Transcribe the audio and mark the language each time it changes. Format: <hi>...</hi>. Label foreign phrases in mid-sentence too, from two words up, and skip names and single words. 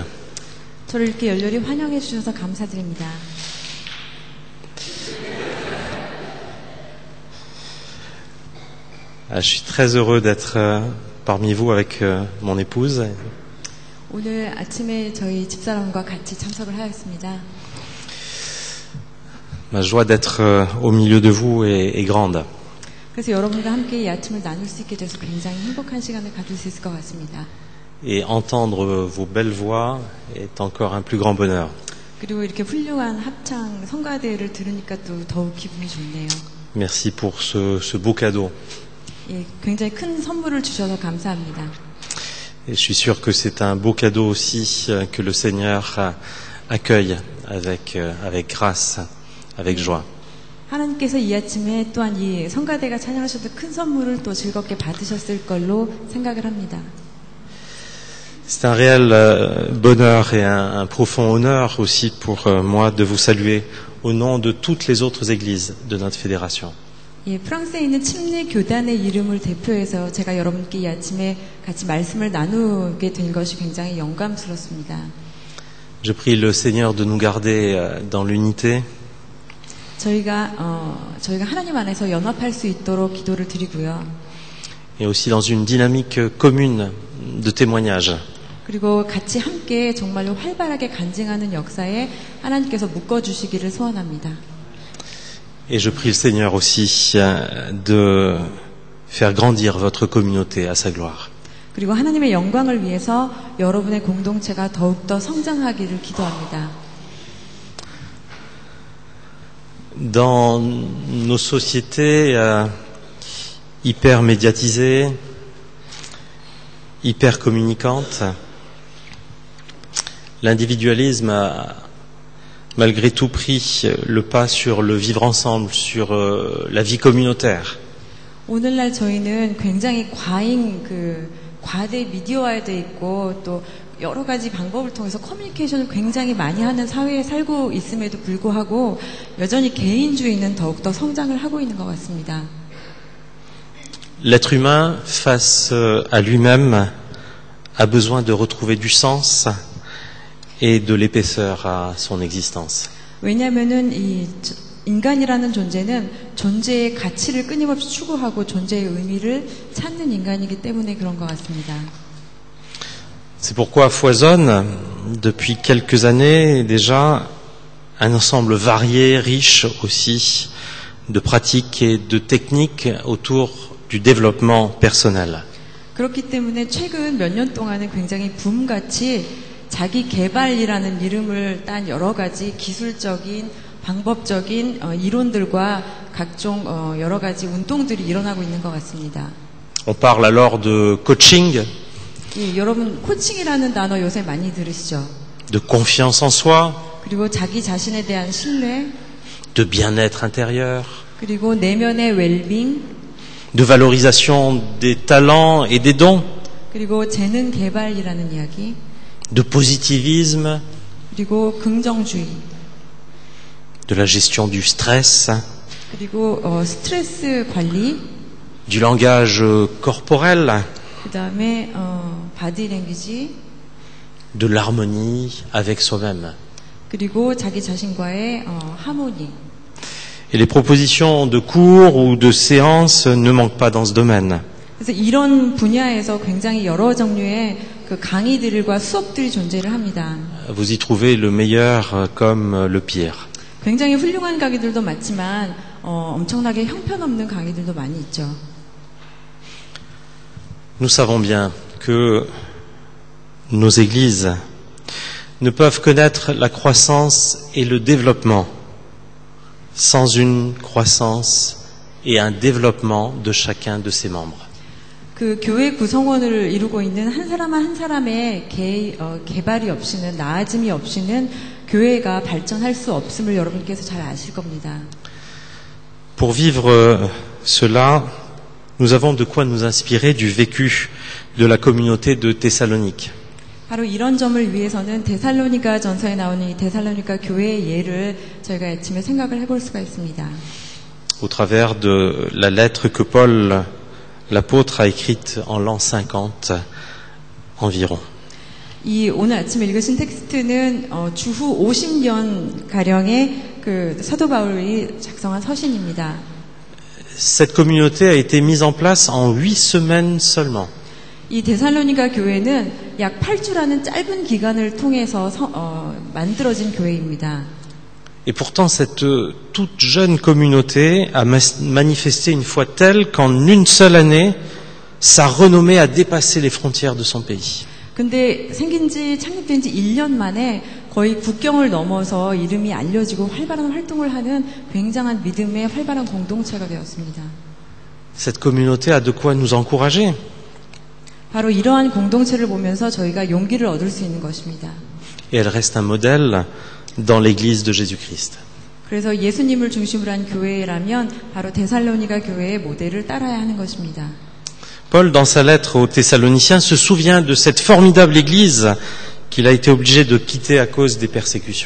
<ko>저를 이렇게 열렬히 환영해 주셔서 감사드립니다.</ko> <fr>Je suis très heureux d'être parmi vous avec mon épouse.</fr> <ko>오늘 아침에 저희 집사람과 같이 참석을 하였습니다.</ko> <fr>Ma joie d'être au milieu de vous est grande.</fr> <ko>그래서 여러분과 함께 이 아침을 나눌 수 있게 돼서 굉장히 행복한 시간을 가질 수 있을 것 같습니다.</ko> <fr>Et entendre vos belles voix est encore un plus grand bonheur.</fr> <ko>그리고 이렇게 훌륭한 합창 성가대를 들으니까 또 더욱 기분이 좋네요.</ko> <fr>Merci pour ce beau cadeau.</fr> <ko>예, 굉장히 큰 선물을 주셔서 감사합니다.</ko> <fr>Et je suis sûr que c'est un beau cadeau aussi que le Seigneur accueille avec grâce, avec joie.</fr> <ko>하나님께서 이 아침에 또한 이 성가대가 찬양하셔도 큰 선물을 또 즐겁게 받으셨을 걸로 생각을 합니다.</ko> <fr>C'est un réel bonheur et un profond honneur aussi pour moi de vous saluer au nom de toutes les autres églises de notre fédération.</fr> <ko>예, 프랑스에 있는 침례 교단의 이름을 대표해서 제가 여러분께 이 아침에 같이 말씀을 나누게 된 것이 굉장히 영광스럽습니다.</ko> <fr>Je prie le Seigneur de nous garder dans l'unité.</fr> <ko>저희가 하나님 안에서 연합할 수 있도록 기도를 드리고요.</ko> <fr>Et aussi dans une dynamique commune de témoignage.</fr> <ko>그리고 같이 함께 정말로 활발하게 간증하는 역사에 하나님께서 묶어주시기를 소원합니다.</ko> <fr>Et je prie le Seigneur aussi de faire grandir votre communauté à sa gloire.</fr> <ko>그리고 하나님의 영광을 위해서 여러분의 공동체가 더욱더 성장하기를 기도합니다.</ko> <fr>Dans nos sociétés hyper médiatisées, hyper communicantes, l'individualisme a malgré tout pris le pas sur le vivre ensemble, sur la vie communautaire.</fr> <ko>오늘날 저희는 굉장히 과대 미디어화돼 있고 또 여러 가지 방법을 통해서 커뮤니케이션을 굉장히 많이 하는 사회에 살고 있음에도 불구하고 여전히 개인주의는 더욱더 성장을 하고 있는 것 같습니다.</ko> <fr>L'être humain face à lui-même a besoin de retrouver du sens et de l'épaisseur à son existence.</fr> <ko>왜냐하면은 이 인간이라는 존재는 존재의 가치를 끊임없이 추구하고 존재의 의미를 찾는 인간이기 때문에 그런 것 같습니다.</ko> <fr>C'est pourquoi foisonne, depuis quelques années déjà, un ensemble varié, riche aussi, de pratiques et de techniques autour du développement personnel.</fr> <ko>그렇기 때문에 최근 몇 년 동안은 굉장히 붐같이 자기 개발이라는 이름을 딴 여러 가지 기술적인, 방법적인 이론들과 각종 여러 가지 운동들이 일어나고 있는 것 같습니다.</ko> <fr>On parle alors de coaching,</fr> <ko>예, 여러분 코칭이라는 단어 요새 많이 들으시죠?</ko> <fr>de confiance en soi,</fr> <ko>그리고 자기 자신에 대한 신뢰,</ko> <fr>de bien-être intérieur,</fr> <ko>그리고 내면의 웰빙,</ko> <fr>de valorisation des talents et des dons,</fr> <ko>그리고 재능 개발이라는 이야기,</ko> <fr>de positivisme,</fr> <ko>그리고 긍정주의,</ko> <fr>de la gestion du stress,</fr> <ko>그리고 스트레스 관리,</ko> <fr>du langage corporel,</fr> <ko>그 다음에 바디랭귀지,</ko> <fr>de l'harmonie avec soi-même.</fr> <ko>그리고 자기 자신과의 하모니.</ko> <fr>Et les propositions de cours ou de séances ne manquent pas dans ce domaine.</fr> <ko>그래서 이런 분야에서 굉장히 여러 종류의 그 강의들과 수업들이 존재를 합니다.</ko> <fr>Vous y trouvez le meilleur comme le pire.</fr> <ko>굉장히 훌륭한 강의들도 많지만 엄청나게 형편없는 강의들도 많이 있죠.</ko> <fr>Nous savons bien que nos églises ne peuvent connaître la croissance et le développement sans une croissance et un développement de chacun de ses membres.</fr> <ko>그 교회 구성원을 이루고 있는 한 사람 한 사람의 개발이 없이는 나아짐이 없이는 교회가 발전할 수 없음을 여러분께서 잘 아실 겁니다.</ko> <fr>Pour vivre cela, nous avons de quoi nous inspirer du vécu de la communauté de Thessalonique.</fr> <ko>바로 이런 점을 위해서는 데살로니가 전서에 나오는 이 데살로니가 교회의 예를 저희가 아침에 생각을 해볼 수가 있습니다.</ko> <fr>Au travers de la lettre que Paul, l'apôtre, a écrite en l'an 50 environ.</fr> <ko>이 오늘 아침에 읽으신 텍스트는 주후 50년 가량의 그 사도 바울이 작성한 서신입니다.</ko> <fr>Cette communauté a été mise en place en 8 semaines seulement.</fr> <ko>이 데살로니가 교회는 약 8주라는 짧은 기간을 통해서 만들어진 교회입니다.</ko> <fr>Et pourtant, cette toute jeune communauté a manifesté une foi telle qu'en une seule année, sa renommée a dépassé les frontières de son pays.</fr> <ko>근데 창립된 지 1년 만에 거의 국경을 넘어서 이름이 알려지고 활발한 활동을 하는 굉장한 믿음의 활발한 공동체가 되었습니다.</ko> <fr>Cette communauté a de quoi nous encourager.</fr> <ko>바로 이러한 공동체를 보면서 저희가 용기를 얻을 수 있는 것입니다.</ko> <fr>Et elle reste un modèle dans l'Église de Jésus-Christ.</fr> <ko>그래서 예수님을 중심으로 한 교회라면 바로 데살로니가 교회의 모델을 따라야 하는 것입니다.</ko> <fr>Paul, dans sa lettre aux Thessaloniciens, se souvient de cette formidable Église qu'il a été obligé de quitter à cause des persécutions.</fr>